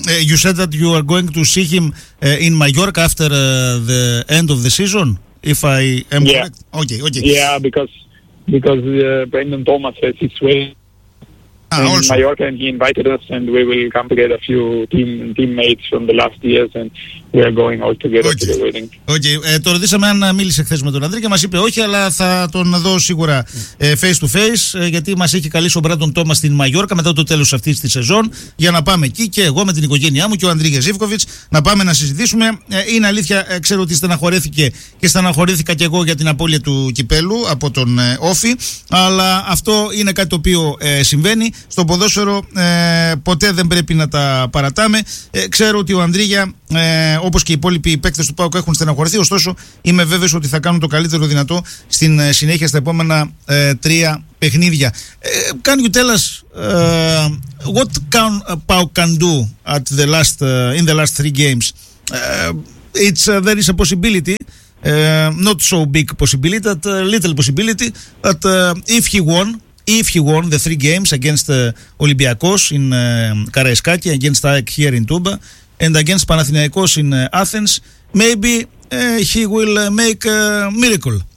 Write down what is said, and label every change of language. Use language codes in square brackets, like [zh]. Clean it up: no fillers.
[en] You said that you are going to see him in Mallorca after the end of the season, if I am correct. Okay. Yeah, because Brendan Thomas has his way in also Mallorca, and he invited us, and we will come together, a few teammates from the last years, and we are going all together to the wedding. Okay. [el] Το ρωτήσαμε αν μίλησε χθες με τον Ανδρή και μας είπε όχι, αλλά θα τον δω σίγουρα [en] face to face, [el] γιατί μας έχει καλήσει ο Μπράντον Τόμας στην Μαγιόρκα μετά το τέλος αυτής της σεζόν, για να πάμε εκεί και εγώ με την οικογένειά μου και ο Ανδρίγια Ζίβκοβιτς να πάμε να συζητήσουμε. Είναι αλήθεια, ξέρω ότι στεναχωρέθηκε και στεναχωρήθηκα και εγώ για την απώλεια του κυπέλου από τον Όφη, αλλά αυτό είναι κάτι το οποίο συμβαίνει. Στο ποδόσφαιρο ποτέ δεν πρέπει να τα παρατάμε. Ξέρω ότι ο Ανδρίγια, όπως και οι υπόλοιποι παίκτες του ΠΑΟΚ, έχουν στεναχωρηθεί. Ωστόσο, είμαι βέβαιος ότι θα κάνουν το καλύτερο δυνατό στην συνέχεια στα επόμενα τρία παιχνίδια. [en] Can you tell us what PAOK can do in the last three games? it's there is a possibility, not so big possibility, that little possibility that if he won the three games against Olympiacos in Karaiskaki, against AEK here in Touba, and against Panathinaikos in Athens, maybe he will make a miracle.